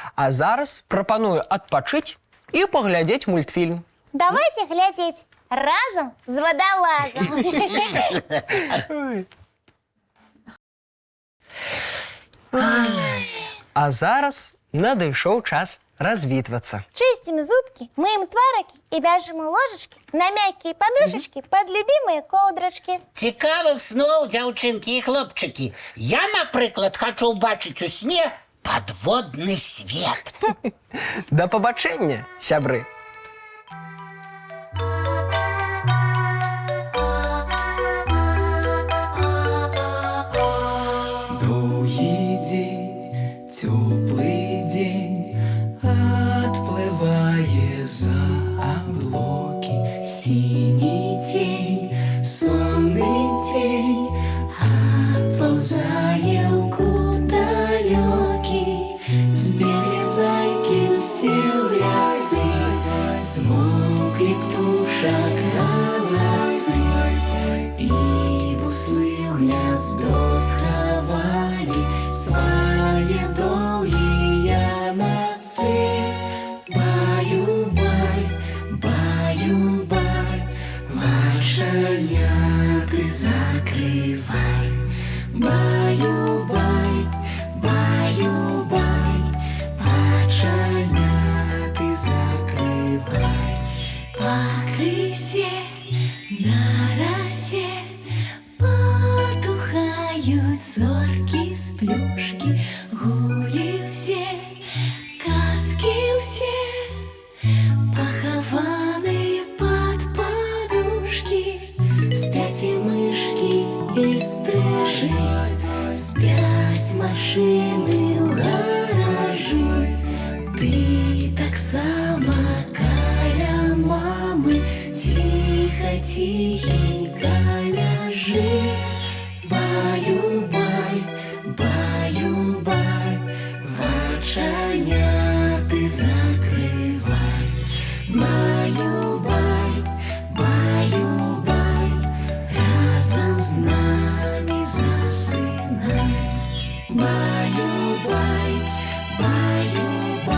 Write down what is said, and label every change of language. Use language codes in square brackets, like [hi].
[be] А зараз прапаную адпачыць і паглядзець мультфільм. Давайте глядзець разам з вадалазам. А зараз надышоў час развітвацца. [ru] Чыстим зубки, мыем твараки и вяжем ложечки на мягкие подушечки под любимые ковдрочки. [be] Цікавых сноў, дзяўчынкі і хлопчыкі. Я, напрыклад, хачу ўбачыць у сне падводны свет. Да пабачэння, сябры! Доўгі дзень, цёплы дзень, адплывае за аблокі. Сіні цень, сонны цень, адпаўзае ў кут далёкі. Збеглі зайкі ўсе ў лясы, змоўклі птушак галасы, і буслы ў гняздо схавалі свае доўгія носы. Баю-бай, баю-бай, вачаняты закрывай. Баю-бай, баю-бай, вачаняты закрывай. Пакрысе на расе потухаюць зоркі з плюшкі. Гулі ўсе, казкі ўсе, пахаваныя пад падушкі. Спяць і мышкі і стрыжы, спяць машыны ў гаражы. Ты таксама каля мамы ціха-ціхенька ляжы. Баю-бай, баю-бай, вачаняты закрывай. Баю-бай, баю-бай, разам з намі засынай. Баю-бай, баю-бай.